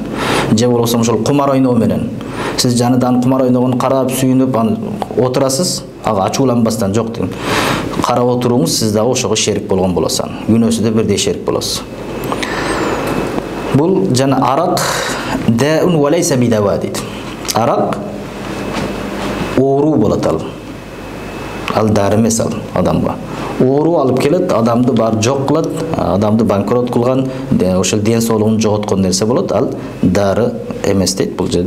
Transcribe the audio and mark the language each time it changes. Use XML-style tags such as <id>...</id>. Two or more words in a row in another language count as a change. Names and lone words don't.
<ky>Же болбосо ошол кумар ойноо менен. Сиз жаныдан кумар ойногон карап, сүйүнүп, аны отурасыз, ага ачууланбастан жок деген. Карап отуруңуз, сиз дагы ошого шерик болгон болосуз. Күнөөсү да бирдей шерик болосуз. Бул жана арак</ky> <ar>داء وليس بدواء</ar> <ky>дейт. Арак оору болот ал. Ал дары эмес ал адамга. Оору алып келет, адамды бар жок кылат, адамды банкрот кылган, ошол ден соолугун жоготкон нерсе болот, ал дары эмес дейт бул жерде.</ky>